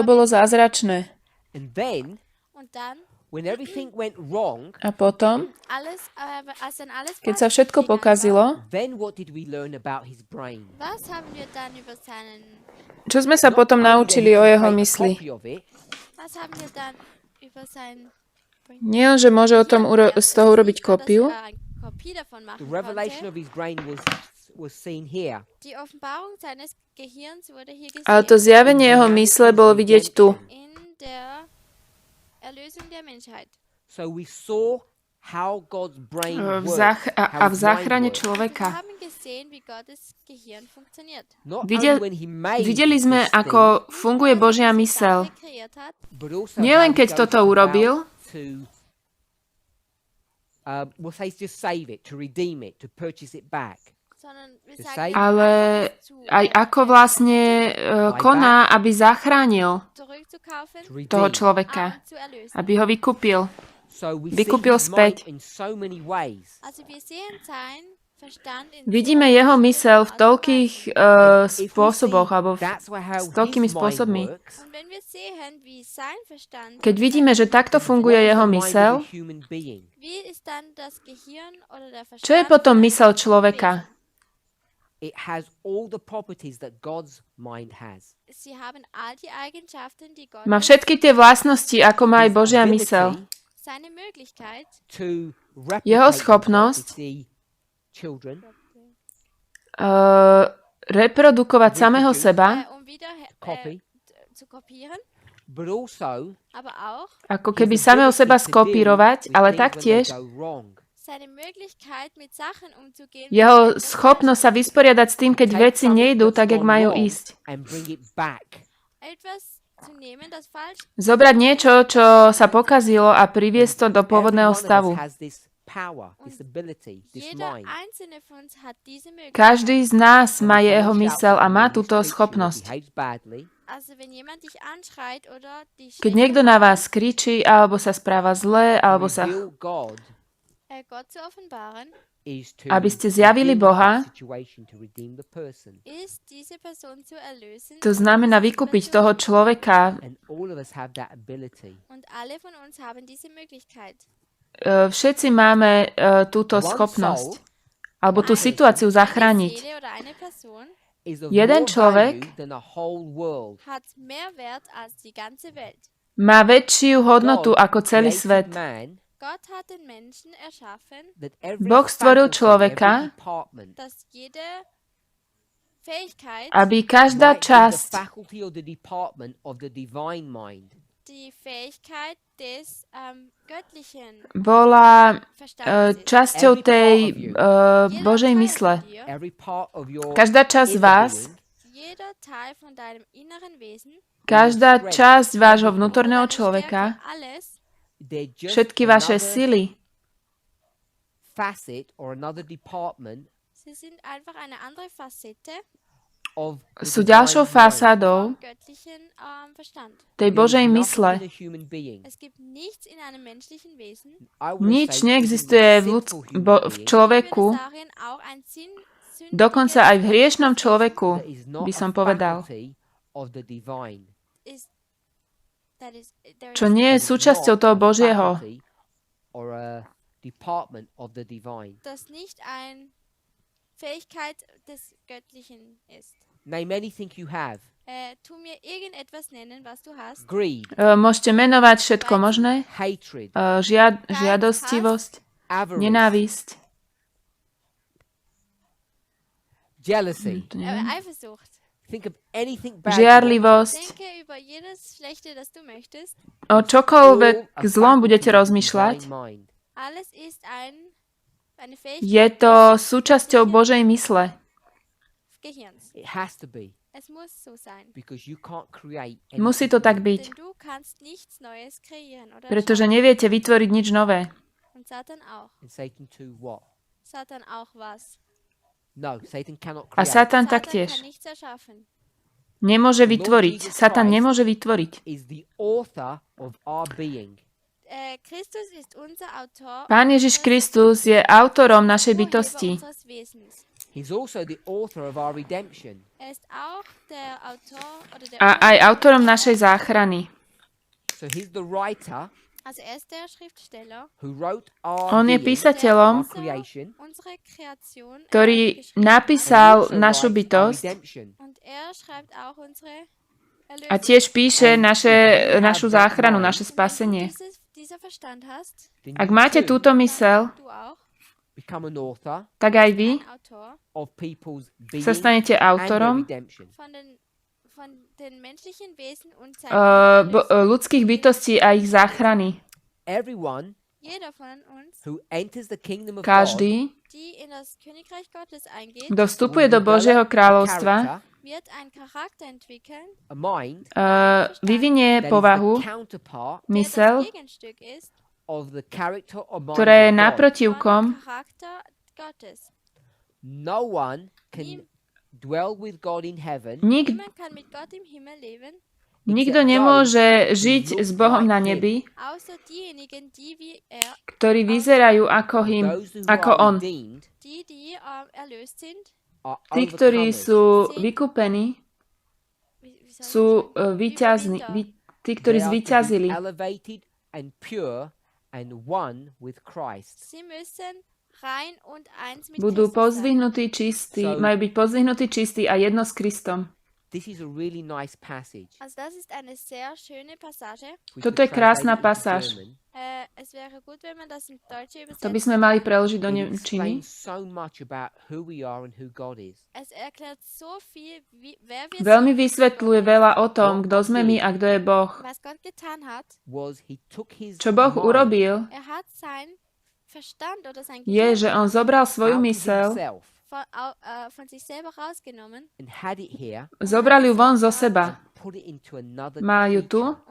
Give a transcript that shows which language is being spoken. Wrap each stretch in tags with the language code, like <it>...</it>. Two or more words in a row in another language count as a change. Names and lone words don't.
<sk>bolo</sk> <de>wirklich-</de> <sk>zázračné.</sk> <en>And then,</en> <de>Und dann,</de> <en>when everything went wrong,</en> <sk>A potom,</sk> <de>als dann alles</de> <sk>keď sa</sk> <de>falsch</de> <sk>všetko</sk> <de>gegangen war,</de> <sk>pokazilo,</sk> <en>then what did we learn about his brain?</en> <de>was haben wir dann über seinen,</de> <sk>čo sme sa potom naučili o jeho mysli?</sk> <en>Copy of it,</en> <de>was haben wir dann über sein</de> <sk>Nie, že môže o tom z toho urobiť kópiu,</sk> <de>Kopie davon</de> <en>the</en> <de>machen</de> <en>revelation</en> <de>konnte.</de> <en>of his brain was seen here.</en> <de>Die Offenbarung seines Gehirns wurde hier</de> <sk>ale to</sk> <de>gesehen</de> <sk>zjavenie jeho mysle bolo vidieť tu.</sk> <de>in der Erlösung der Menschheit.</de> <en>So we saw how God's brain</en> <sk>V</sk> <en>works,</en> <sk>a</sk> <en>how</en> <sk>v</sk> <en>his</en> <sk>záchrane</sk> <en>mind works.</en> <de>Wir</de> <sk>človeka.</sk> <de>haben gesehen, wie Gottes Gehirn funktioniert.</de> <en>Not</en> <sk>Videl-</sk> <en>only when he made</en> <sk>Videli sme,</sk> <en>this thing,</en> <sk>ako funguje Božia</sk> <de>Sache</de> <sk>mysel.</sk> <de>kreiert hat,</de> <en>but also</en> <sk>Nielen</sk> <en>how he</en> <sk>keď</sk> <en>goes</en> <sk>toto</sk> <en>about</en> <sk>urobil,</sk> <en>to, we'll say just save it, to redeem it, to purchase it back.</en> <de>sondern wir Das sagen, heißt-</de> <sk>ale aj ako vlastne koná, aby zachránil</sk> <de>zurückzukaufen</de> <en>To redeem.</en> <sk>toho človeka,</sk> <de>und zu erlösen.</de> <sk>aby ho vykúpil.</sk> <en>So we</en> <sk>Vykúpil</sk> <en>see his mind</en> <sk>späť.</sk> <en>in so many ways.</en> <de>Also wir sehen sein Verstand in</de> <sk>Vidíme</sk> <de>so</de> <sk>jeho</sk> <de>vielen</de> <sk>mysel v</sk> <de>Arten und</de> <sk>toľkých</sk> <en>If we</en> <sk>spôsoboch,</sk> <en>see</en> <sk>alebo</sk> <en>that's how</en> <sk>s toľkými</sk> <en>his mind</en> <sk>spôsobmi.</sk> <en>works,</en> <de>Weisen. Und wenn wir sehen, wie sein Verstand</de> <sk>Keď vidíme, že takto funguje</sk> <en>what is</en> <sk>jeho</sk> <en>the mind of</en> <sk>mysel,</sk> <en>a human being?</en> <de>wie ist dann das Gehirn oder der Verstand</de> <sk>čo je potom</sk> <de>von einem</de> <sk>mysel</sk> <de>Wesen?</de> <sk>človeka?</sk> <en>It has all the properties that God's mind has.</en> <de>Sie haben all die Eigenschaften, die Gott</de> <sk>Má všetky tie vlastnosti, ako má aj</sk> <en>His</en> <sk>Božia</sk> <en>ability</en> <sk>mysel.</sk> <de>seine Möglichkeit,</de> <en>to replicate</en> <sk>Jeho</sk> <en>himself</en> <sk>schopnosť</sk> <en>with the children,</en> <sk>Reprodukovať samého seba,</sk> <de>wieder</de> <en>copy,</en> <de>zu kopieren,</de> <en>but also</en> <de>aber auch</de> <sk>ako</sk> <en>his</en> <sk>keby samého</sk> <en>ability</en> <sk>seba</sk> <en>to deal</en> <sk>skopírovať,</sk> <en>with</en> <sk>ale</sk> <en>things when they</en> <sk>taktiež</sk> <en>go wrong.</en> <de>seine Möglichkeit, mit Sachen umzugehen.</de> <sk>jeho</sk> <de>wenn etwas</de> <sk>schopnosť sa</sk> <de>falsch</de> <sk>vysporiadať s tým, keď</sk> <en>Take</en> <sk>veci</sk> <en>something</en> <sk>nejdú</sk> <en>that's</en> <sk>tak, jak</sk> <en>gone</en> <sk>majú</sk> <en>wrong</en> <sk>ísť.</sk> <en>and bring it back.</en> <de>ist. Etwas zu nehmen, das falsch</de> <sk>Zobrať niečo, čo sa pokazilo a priviesť to do</sk> <en>Every</en> <sk>pôvodného</sk> <en>one of us</en> <sk>stavu.</sk> <en>has this power, this ability, this</en> <de>Jeder</de> <en>mind.</en> <de>einzelne von uns hat diese Möglichkeit.</de> <sk>Každý z nás má</sk> <en>And if</en> <sk>jeho</sk> <en>someone</en> <sk>mysel</sk> <en>shouts</en> <sk>a</sk> <en>at</en> <sk>má</sk> <en>you,</en> <sk>túto</sk> <en>mistreats you, or</en> <sk>schopnosť.</sk> <en>behaves badly,</en> <de>Also wenn jemand dich anschreit oder dich</de> <sk>Keď</sk> <de>schlecht</de> <sk>niekto na</sk> <de>behandelt,</de> <sk>vás kričí, alebo sa správa zle, alebo sa...</sk> <en>reveal God</en> <de>Gott zu offenbaren,</de> <en>is to</en> <sk>Aby ste zjavili</sk> <en>redeem</en> <sk>Boha,</sk> <en>that situation, to redeem the person.</en> <de>ist diese Person zu erlösen.</de> <sk>to znamená vykúpiť toho človeka.</sk> <en>And all of us have that ability.</en> <de>Und alle von uns haben diese Möglichkeit.</de> <sk>Všetci máme túto</sk> <en>One</en> <sk>schopnosť.</sk> <en>soul</en> <sk>Alebo tú situáciu</sk> <de>Eine</de> <sk>zachrániť.</sk> <de>Seele oder eine Person</de> <en>is of</en> <sk>Jeden</sk> <en>more</en> <sk>človek</sk> <en>value than the whole world.</en> <de>hat mehr Wert als die ganze Welt.</de> <sk>Má väčšiu hodnotu</sk> <en>God</en> <sk>ako celý</sk> <en>created</en> <sk>svet.</sk> <en>man</en> <de>Gott hat den Menschen erschaffen,</de> <en>that every</en> <sk>Boh stvoril</sk> <en>faculty,</en> <sk>človeka,</sk> <en>every department</en> <de>dass jede Fähigkeit,</de> <sk>aby každá</sk> <en>might be the</en> <sk>časť</sk> <en>faculty or the department of the divine mind.</en> <de>die Fähigkeit des göttlichen</de> <sk>bola</sk> <de>Verstandes ist.</de> <sk>časťou</sk> <en>Every part</en> <sk>tej</sk> <en>of you.</en> <de>Jeder</de> <sk>Božej</sk> <de>Teil</de> <sk>mysle.</sk> <de>von dir,</de> <en>Every part of your</en> <sk>Každá časť</sk> <en>inner</en> <sk>vás,</sk> <en>being</en> <de>jeder Teil von deinem inneren Wesen,</de> <sk>každá časť vášho vnútorného</sk> <de>deine</de> <sk>človeka,</sk> <de>Stärke, alles,</de> <en>they're just</en> <sk>všetky vaše</sk> <en>another</en> <sk>sily,</sk> <en>facet or another department</en> <de>sie sind einfach eine andere Facette</de> <en>of the</en> <sk>sú</sk> <en>divine</en> <sk>ďalšou</sk> <en>mind.</en> <sk>fasádou</sk> <de>vom göttlichen Verstand.</de> <sk>tej</sk> <en>There is</en> <sk>Božej</sk> <en>nothing</en> <sk>mysle.</sk> <en>in a human being.</en> <de>Es gibt nichts in einem menschlichen Wesen.</de> <en>I would</en> <sk>Nič</sk> <en>say</en> <sk>neexistuje</sk> <en>even</en> <sk>v,</sk> <en>a simple human</en> <sk>v</sk> <en>being</en> <sk>človeku,</sk> <de>Ich würde sagen, auch ein sündiges</de> <sk>dokonca aj v hriešnom</sk> <de>Wesen</de> <sk>človeku,</sk> <en>that is not</en> <sk>by som</sk> <en>a</en> <sk>povedal,</sk> <en>faculty of the divine.</en> <de>ist, there</de> <sk>čo</sk> <en>is</en> <sk>nie je</sk> <en>That is</en> <sk>súčasťou</sk> <en>not</en> <sk>toho</sk> <en>a</en> <sk>Božieho.</sk> <en>faculty or a department of the divine.</en> <de>das nicht eine Fähigkeit des Göttlichen ist.</de> <en>Name anything you have.</en> <de>Tu mir irgendetwas nennen, was du hast.</de> <en>Greed,</en> <sk>Môžete menovať všetko možné,</sk> <en>hatred,</en> <sk>žiadostivosť,</sk> <en>avarice,</en> <sk>nenávisť,</sk> <en>jealousy.</en> <sk>to neviem,</sk> <de>Eifersucht.</de> <en>Think of anything bad. you want.</en> <sk>žiarlivosť,</sk> <de>Denke über jedes Schlechte, das du möchtest.</de> <sk>o čokoľvek zlom budete rozmýšľať,</sk> <en>Mind.</en> <de>Alles ist eine Fähigkeit</de> <sk>je to súčasťou Božej mysle.</sk> <de>des Gehirns.</de> <en>It has to be</en> <de>Es muss so sein.</de> <en>because you can't create</en> <sk>Musí</sk> <en>anything</en> <sk>to tak</sk> <en>new.</en> <sk>byť,</sk> <de>Denn du kannst nichts Neues kreieren oder</de> <sk>pretože</sk> <de>erschaffen.</de> <sk>neviete vytvoriť nič nové.</sk> <de>Und Satan auch.</de> <en>And Satan too what?</en> <de>Satan auch was?</de> <en>No, Satan cannot</en> <sk>A</sk> <en>create.</en> <sk>Satan</sk> <de>Satan</de> <sk>taktiež.</sk> <de>kann nichts erschaffen.</de> <sk>Nemôže vytvoriť. Satan nemôže vytvoriť.</sk> <en>Is the author of our being.</en> <de>Christus ist unser Autor.</de> <sk>Pán Ježiš Kristus je autorom našej</sk> <de>Urheber</de> <sk>bytosti.</sk> <de>unseres Wesens.</de> <en>He's also the author of our redemption.</en> <de>Ist auch der Autor oder der</de> <sk>A aj autorom našej záchrany.</sk> <en>So he's the writer</en> <de>Also er ist der Schriftsteller,</de> <en>who wrote our</en> <sk>On je</sk> <en>being,</en> <sk>písateľom,</sk> <en>our creation,</en> <de>unsere Kreation,</de> <sk>ktorý</sk> <de>geschrieben</de> <sk>napísal</sk> <en>also</en> <sk>našu</sk> <en>writes our</en> <sk>bytosť</sk> <en>redemption.</en> <de>hat. Und er schreibt auch unsere</de> <sk>a</sk> <de>Erlösung.</de> <sk>tiež píše našu záchranu, naše spasenie.</sk> <de>Wenn du dieser Verstand hast,</de> <en>Then</en> <sk>Ak</sk> <en>you</en> <sk>máte</sk> <en>too</en> <sk>túto mysel,</sk> <de>du auch</de> <en>become an author</en> <sk>tak aj vy</sk> <de>ein Autor</de> <en>of people's being</en> <sk>sa stanete</sk> <en>and their</en> <sk>autorom</sk> <en>redemption.</en> <de>von den menschlichen Wesen und seiner</de> <sk>ľudských bytostí a ich záchrany.</sk> <en>Everyone</en> <de>Jeder von uns,</de> <en>who enters the kingdom of God</en> <sk>Každý,</sk> <de>die in das Königreich Gottes eingeht,</de> <sk>kto vstupuje</sk> <en>will</en> <sk>do</sk> <en>develop</en> <sk>Božieho</sk> <en>a</en> <sk>kráľovstva,</sk> <en>character,</en> <de>wird einen Charakter entwickeln,</de> <en>a mind</en> <sk>vyvinie</sk> <en>that is</en> <sk>povahu,</sk> <en>the counterpart</en> <de>der</de> <sk>mysel,</sk> <de>das Gegenstück ist</de> <en>of the character or mind</en> <sk>ktorá je</sk> <en>of God.</en> <sk>naprotivkom.</sk> <de>von dem Charakter Gottes.</de> <en>No one can dwell with God in heaven</en> <de>Niemand kann mit Gott im Himmel leben,</de> <sk>Nikto nemôže žiť s Bohom na nebi,</sk> <de>außer diejenigen, die wie</de> <sk>ktorí vyzerajú</sk> <en>those who</en> <sk>ako</sk> <en>are</en> <sk>on.</sk> <en>redeemed</en> <de>die erlöst sind.</de> <en>are</en> <sk>Tí, ktorí</sk> <en>overcomers.</en> <sk>sú vykúpení,</sk> <de>Wie soll</de> <sk>sú</sk> <de>ich sagen?</de> <sk>víťazni, tí, ktorí</sk> <en>They are to be</en> <sk>zvíťazili.</sk> <en>elevated and pure and one with Christ.</en> <de>Sie müssen rein und eins mit</de> <sk>Budú</sk> <de>Christus sein.</de> <sk>pozdvihnutí čistí,</sk> <en>So-</en> <sk>majú byť pozdvihnutí čistí a jedno s Kristom.</sk> <en>This is a really nice passage.</en> <de>Also das ist eine sehr schöne Passage.</de> <en>We</en> <sk>Toto</sk> <en>could</en> <sk>je krásna</sk> <en>translate it into</en> <sk>pasáž.</sk> <en>German.</en> <de>Es wäre gut, wenn man das im Deutsche</de> <sk>To by</sk> <de>übersetzt.</de> <sk>sme mali preložiť do</sk> <en>It</en> <sk>nemčiny.</sk> <en>explains so much about who we are and who God is.</en> <de>Es erklärt so viel, wer wir</de> <sk>Veľmi</sk> <de>sind,</de> <sk>vysvetľuje veľa o tom, kto sme my a kto je Boh.</sk> <de>was Gott getan hat.</de> <en>Was he took his</en> <sk>Čo Boh</sk> <en>mind</en> <sk>urobil,</sk> <de>Er hat sein Verstand oder sein</de> <sk>je, že on zobral svoju</sk> <en>out of</en> <sk>mysel,</sk> <en>himself</en> <de>von sich selber rausgenommen</de> <en>and had it here</en> <sk>zobral ju von zo seba,</sk> <en>and put it into another</en> <sk>má ju tu</sk> <en>creature.</en>